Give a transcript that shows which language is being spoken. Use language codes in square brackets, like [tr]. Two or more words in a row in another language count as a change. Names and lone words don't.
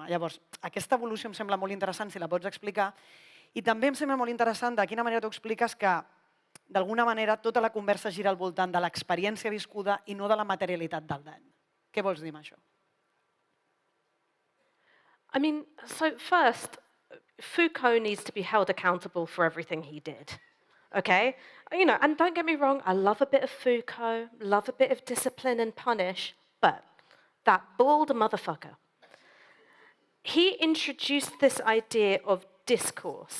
[ca] Llavors, aquesta evolució em sembla molt interessant, si la pots explicar. I també em sembla molt interessant de quina manera tu expliques que d'alguna manera tota la conversa gira al voltant de l'experiència viscuda i no de la materialitat del dany. Què vols dir amb això? [en] I mean, so first, Foucault needs to be held accountable for everything he did, okay? You know, and don't get me wrong, I love a bit of Foucault, love a bit of discipline and punish, but that bald motherfucker, he introduced this idea of discourse.